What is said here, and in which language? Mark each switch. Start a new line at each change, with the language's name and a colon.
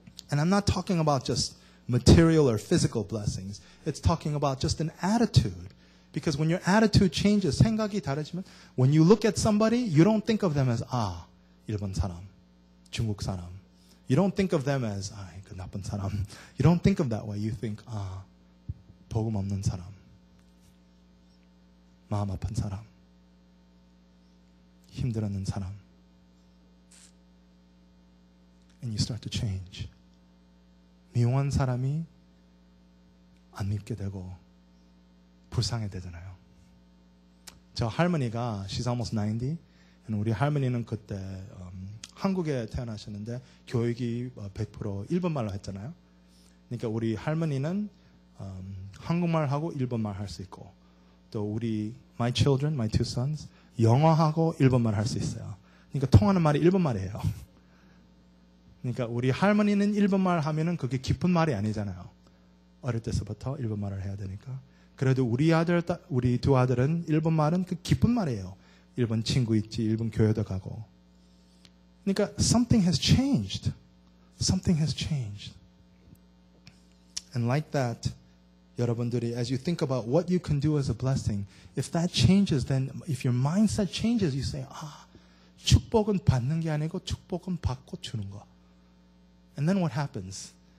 English: And I'm not talking about just material or physical blessings. It's talking about just an attitude. Because when your attitude changes,
Korean: 생각이 다르지만,
English: when you look at somebody, you don't think of them as,
Korean: 일본 사람, 중국 사람.
English: You don't think of them as,
Korean: 그 나쁜 사람.
English: You don't think of that way. You think,
Korean: 복음 없는 사람, 마음 아픈 사람, 힘들었는 사람.
English: And you start to change.
Korean: 미워한 사람이 안 밉게 되고 불쌍해 되잖아요. 저 할머니가
English: she's almost 90, and
Korean: 우리 할머니는 그때 한국에 태어나셨는데 교육이 100% 일본말로 했잖아요. 그러니까 우리 할머니는 한국말하고 일본말 할 수 있고 또 우리
English: my children, my two sons
Korean: 영어하고 일본말 할 수 있어요. 그러니까 통하는 말이 일본말이에요. 그러니까 우리 할머니는 일본말 하면은 그게 깊은 말이 아니잖아요. 어릴 때서부터 일본말을 해야 되니까. 그래도 우리 두 아들은 일본말은 그 깊은 말이에요. 일본 친구 있지, 일본 교회도 가고.
English: 그러니까 something has changed. Something has changed. And like that,
Korean: 여러분들이
English: as you think about what you can do as a blessing, if that changes, then if your mindset changes, you say,
Korean: 축복은 받는 게 아니고 축복은 받고 주는 거.
English: And then what happens?